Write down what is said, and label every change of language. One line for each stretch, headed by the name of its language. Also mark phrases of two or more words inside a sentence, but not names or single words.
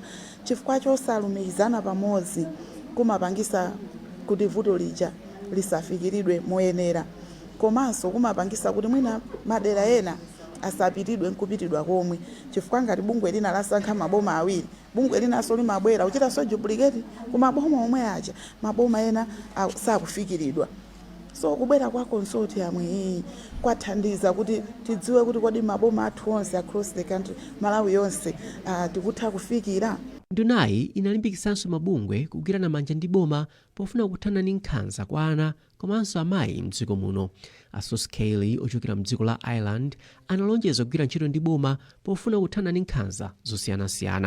Nyanja: Chifukwa chosalumikizana pamodzi kumapangisa kuti vuto lija lisafikiridwe moyenera, komanso kumapangisa kuti mwina madera ena asapitidwe nkupitidwa komwe. Chifukwa ngati bungwe lina lasankha maboma awiri, bungwe linanso limabwera kuchitanso duplicate kumaboma omwe aja, maboma ena sakufikiridwa. So kubwera kwa consortium iyi kwathandiza kuti tidziwe kuti kodi maboma athu onse
English: across the country,
Nyanja: Malawi yonse tikutha kufikira. Ndunayi inalimbikisanso mabungwe kugwirana manja ndi boma pofuna kuthana ndi nkhanza kwa ana komanso amayi mdziko muno. Asos Kelly ochokera mdziko la Ireland analonjeza kugwira ntchito ndi boma pofuna kuthana ndi nkhanza zosiyanasiyana.